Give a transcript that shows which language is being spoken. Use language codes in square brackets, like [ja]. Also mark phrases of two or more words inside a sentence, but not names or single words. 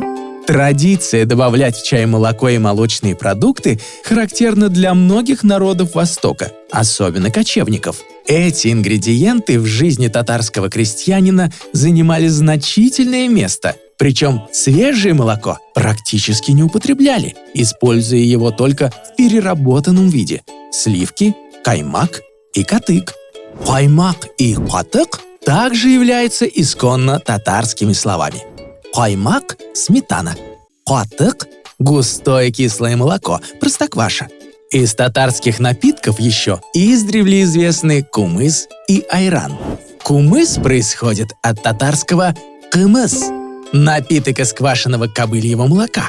[ru] Традиция добавлять в чай молоко и молочные продукты характерна для многих народов Востока, особенно кочевников. Эти ингредиенты в жизни татарского крестьянина занимали значительное место. Причем свежее молоко практически не употребляли, используя его только в переработанном виде – сливки, каймак и катык. Каймак и катык также являются исконно татарскими словами. Каймак – сметана, катык – густое кислое молоко, простокваша. Из татарских напитков еще издревле известны кумыс и айран. Кумыс происходит от татарского «кымыс» – напиток из квашеного кобыльего молока.